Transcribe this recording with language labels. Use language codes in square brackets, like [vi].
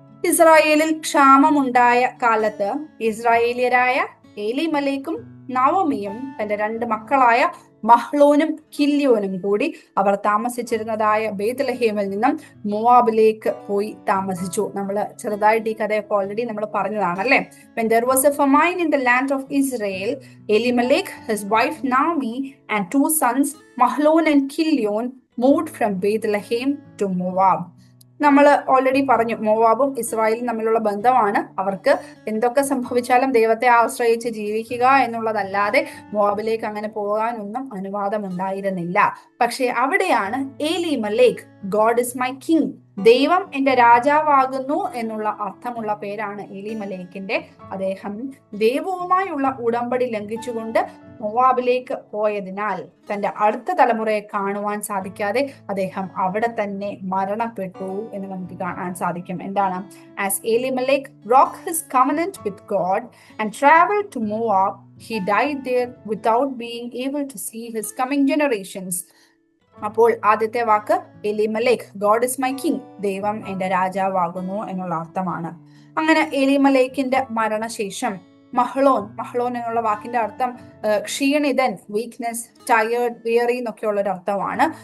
[ml] ഇസ്രായേലിൽ ക്ഷാമമുണ്ടായ കാലത്ത് ഇസ്രായേലിയരായ എലീമലേക്കും നവോമിയും തന്റെ 2 മക്കളായ മഹ്ലോനും കില്യോനും കൂടി അവർ താമസിച്ചിരുന്നതായ ബേത്ലഹേമിൽ നിന്നും മോവാബിലേക്ക് പോയി താമസിച്ചു. നമ്മൾ ചെറുതായിട്ട് ഈ കഥയൊക്കെ ഓൾറെഡി നമ്മൾ പറഞ്ഞതാണ് അല്ലെ. [en] When there was a famine in the land of Israel, Elimelech, his wife Naomi, and 2 sons, Mahlon and Kilion, moved from Bethlehem to Moab. [ml] നമ്മൾ ഓൾറെഡി പറഞ്ഞു, മോവാബും ഇസ്രായേലും തമ്മിലുള്ള ബന്ധമാണ്. അവർക്ക് എന്തൊക്കെ സംഭവിച്ചാലും ദൈവത്തെ ആശ്രയിച്ച് ജീവിക്കുക എന്നുള്ളതല്ലാതെ മോവാബിലേക്ക് അങ്ങനെ പോകാനൊന്നും അനുവാദമുണ്ടായിരുന്നില്ല. പക്ഷെ അവിടെയാണ് എലീമലേക്ക്, [en] God is my king, [ml] ദൈവം എന്റെ രാജാവാകുന്നു എന്നുള്ള അർത്ഥമുള്ള പേരാണ് എലീമലേക്കിന്റെ. അദ്ദേഹം ദൈവവുമായുള്ള ഉടമ്പടി ലംഘിച്ചുകൊണ്ട് മോവാബിലേക്ക് പോയതിനാൽ തന്റെ അടുത്ത തലമുറയെ കാണുവാൻ സാധിക്കാതെ അദ്ദേഹം അവിടെ തന്നെ മരണപ്പെട്ടു എന്ന് നമുക്ക് കാണാൻ സാധിക്കും. എന്താണ്? [en] As Elimelech broke his covenant with God and traveled to Moab, he died there without being able to see his coming generations. [ml] അപ്പോൾ ആദ്യത്തെ വാക്ക് എലീമലേക്ക്, [en] God is my king, [ml] ദൈവം എന്റെ രാജാവാകുന്നു എന്നുള്ള അർത്ഥമാണ്. അങ്ങനെ എലീമലേക്കിന്റെ മരണശേഷം മഹ്ലോൻ എന്നുള്ള വാക്കിന്റെ അർത്ഥം ക്ഷീണിതൻ, വീക്ക്നെസ്, ടയേർഡ്, വിയറി എന്നൊക്കെയുള്ള ഒരു അർത്ഥമാണ്.